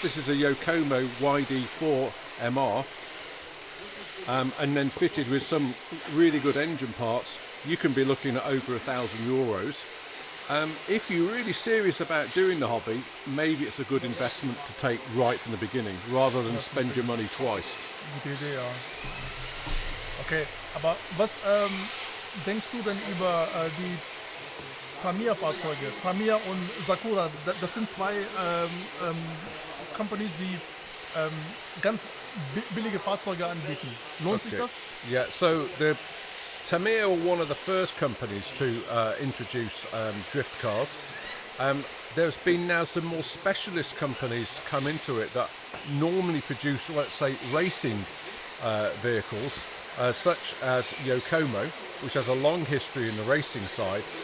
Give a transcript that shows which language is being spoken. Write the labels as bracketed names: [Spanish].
[English] This is a Yokomo YD4 MR, and then fitted with some really good engine parts. You can be looking at over €1,000. If you're really serious about doing the hobby, maybe it's a good investment to take right from the beginning, rather than spend your money twice. [German] Gute Idee, ja. Okay, aber was denkst du denn über die Tamiya-Fahrzeuge? Tamiya und Sakura, das sind zwei Companies, die ganz billige Fahrzeuge anbieten. Lohnt sich das? [English] Yeah, so the Tamiya were one of the first companies to introduce drift cars. There's been now some more specialist companies come into it that normally produce, let's say, racing vehicles, such as Yokomo, which has a long history in the racing side.